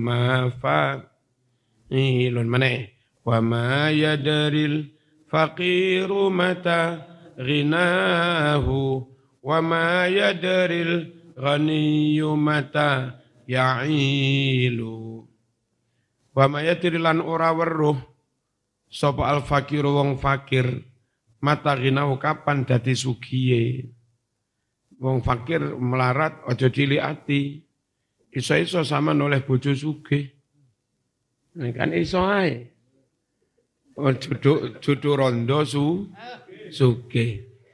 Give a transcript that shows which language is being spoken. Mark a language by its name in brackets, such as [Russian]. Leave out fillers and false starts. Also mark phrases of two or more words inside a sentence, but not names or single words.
[Arabic] مفاعيلن منا وما يدري فقير متى غناه وما يدري غني متى يعيل وما يدري [Javanese] lan ora weruh sapa [Arabic] الفقير [Javanese] wong fakir [Arabic] متى غناه [Javanese] kapan dadi sugiye wong fakir melarat aja cilik ati iso-iso sama oleh bojo sugih kan iso ae juduk rondo sugih